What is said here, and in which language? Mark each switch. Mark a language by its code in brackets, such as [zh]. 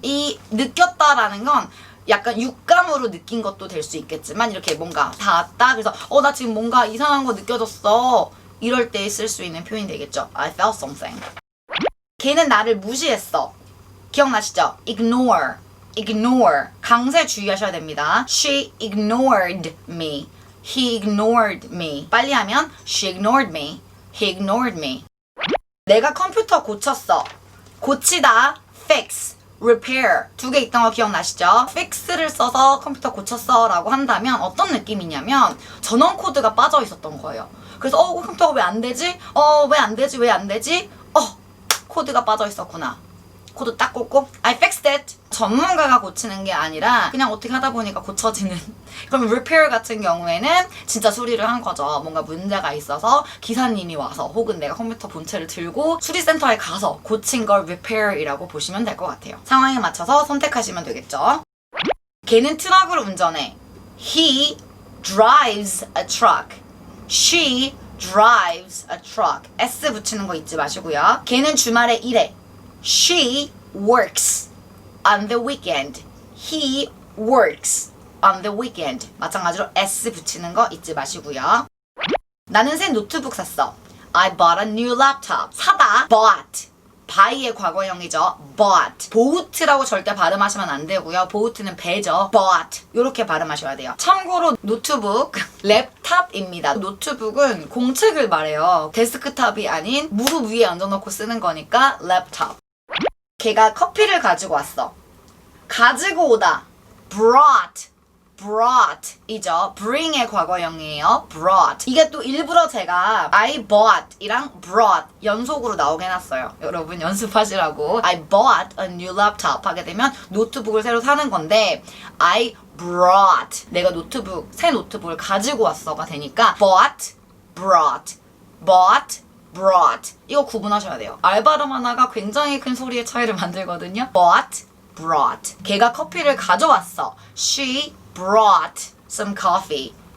[ko] 이 느꼈다라는 건 약간 육감으로 느낀 것도 될 수 있겠지만 이렇게 뭔가 닿았다. 그래서 나 지금 뭔가 이상한 거 느껴졌어. 이럴 때 쓸 수 있는 표현이 되겠죠. [en] I felt something. [ko] 걔는 나를 무시했어. 기억나시죠? [en] ignore. ignore. 강세 주의하셔야 됩니다. She ignored me. He ignored me. [ko] 빨리 하면 [en] she ignored me. He ignored me. [ko] 내가 컴퓨터 고쳤어. 고치다, [en] fix, repair. [ko] 두 개 있던 거 기억나시죠? fix를 써서 컴퓨터 고쳤어 라고 한다면 어떤 느낌이냐면 전원 코드가 빠져 있었던 거예요. 그래서 컴퓨터가 왜 안 되지? 왜 안 되지? 왜 안 되지? 코드가 빠져 있었구나. 코드 딱 꽂고 [en] I fixed it. [ko] 전문가가 고치는 게 아니라 그냥 어떻게 하다 보니까 고쳐지는. 그럼 repair 같은 경우에는 진짜 수리를 한 거죠. 뭔가 문제가 있어서 기사님이 와서 혹은 내가 컴퓨터 본체를 들고 수리센터에 가서 고친 걸 repair이라고 보시면 될 것 같아요. 상황에 맞춰서 선택하시면 되겠죠. 걔는 트럭을 운전해. [en] He drives a truck. She drives a truck. [ko] S 붙이는 거 잊지 마시고요. 걔는 주말에 일해. [en] She works on the weekend. He works on the weekend. [ko] 마찬가지로 S 붙이는 거 잊지 마시고요. 나는 새 노트북 샀어. [en] I bought a new laptop. [ko] 사다. [en] bought. [ko] buy의 과거형이죠. bought. boat라고 절대 발음하시면 안 되고요. boat는 배죠. bought. 이렇게 발음하셔야 돼요. 참고로 노트북, 랩탑입니다. 노트북은 공책을 말해요. 데스크탑이 아닌 무릎 위에 얹어놓고 쓰는 거니까 랩탑. 걔가 커피를 가지고 왔어. 가지고 오다. brought. brought 이죠. bring의 과거형이에요. [en] brought. [ko] 이게 또 일부러 제가 [en] I bought [ko] 이랑 brought 연속으로 나오게 해놨어요. 여러분 연습하시라고. [en] I bought a new laptop [ko] 하게 되면 노트북을 새로 사는 건데 [en] I brought [ko] 내가 새 노트북을 가지고 왔어가 되니까 bought, brought, bought, brought 이거 구분하셔야 돼요. 알 발음 하나가 굉장히 큰 소리의 차이를 만들거든요. bought, brought. 걔가 커피를 가져왔어. [en] She brought some coffee.